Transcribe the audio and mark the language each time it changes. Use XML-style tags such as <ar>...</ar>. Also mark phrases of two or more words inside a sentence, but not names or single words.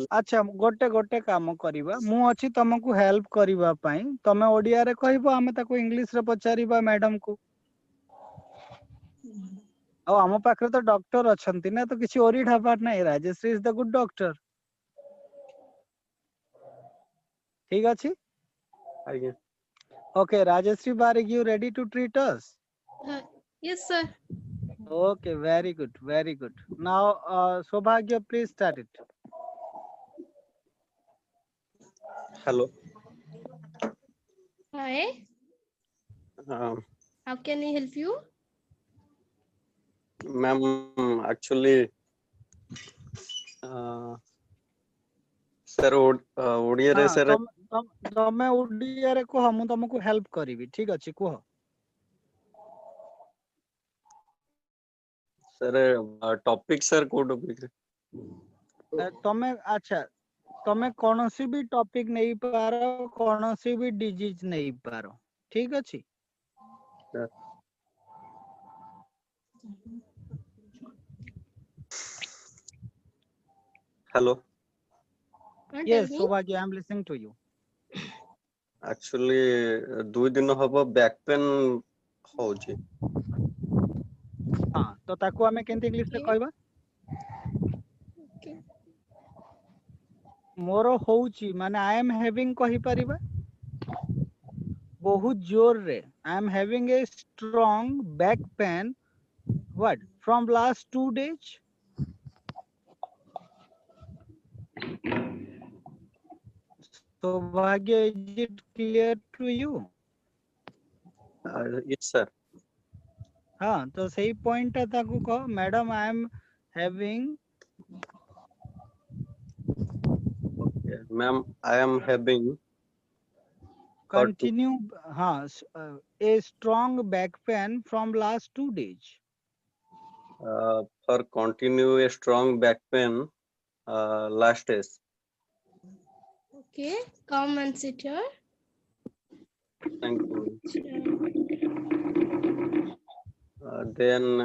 <or>ଆଚ୍ଛା ଗୋଟେ କାମ କରିବା, ମୁଁ ଅଛି ତମକୁ ହେଲ୍ପ କରିବା ପାଇଁ, ତମେ ଓଡିଆରେ କହିବ, ଆମେ ତାକୁ ଇଂଲିଶରେ ପଚାରିବା ମ୍ୟାଡାମକୁ। ଆଉ ଆମ ପାଖରେ ତ ଡକ୍ଟର ଅଛନ୍ତି ନା, ତ କିଛି ଓରିଡ୍ ହବାର ନାହିଁ।</or> <en>Rajashree is the good doctor.</en> <or>ଠିକ ଅଛି। ଆଜ୍ଞା।</or> <en>Okay, Rajashree Barik, you ready to treat us? Yes, sir. Okay, very good, very good. Now, Sobhagya, please start it. Hello. Hi. How can I help you? Ma'am, actually, sir,</en> <or>ଓଡ଼ିଆରେ ହଁ</or> <en>sir,</en> <or>ତମେ ଓଡିଆରେ କୁହ, ମୁଁ ତମକୁ ହେଲ୍ପ କରିବି। ଠିକ ଅଛି, କୁହ।</or> <en>sir, topic sir କୋଉ topic ରେ?</en> <or>ତମେ ଆଚ୍ଛା, ତମେ କୌଣସି ବି ଟପିକ ନେଇପାର, କୌଣସି ବି ଡିଜିଜ ନେଇପାର। ଠିକ ଅଛି।</or> <en>Sir, hello. Yes, Sobhagya, I am listening to you.</en> <or>Actually, 2 ଦିନ ହବ</or> <en>back pain</en> <or>ହଉଛି। ହଁ, ତ ତାକୁ ଆମେ କେମିତି ଇଂଲିଶ ରେ କହିବା? ମୋର ହଉଛି ମାନେ</or> <en>I am having</en> <or>କହିପାରିବା। ବହୁତ ଜୋରରେ</or> <en>I am having a strong back pain, what, from last 2 days. So Bhagya, is it clear to you? Yes sir.</en> <hi>हाँ, तो सही पॉइंट है ताकू कहो,</hi> <en>madam I am having. Okay, ma'am, I am having</en> <hi>कंटिन्यू, हाँ,</hi> <en>a strong back pain from last 2 days. for continue a strong back pain last days. Okay, come and sit here. Thank you. Then</en>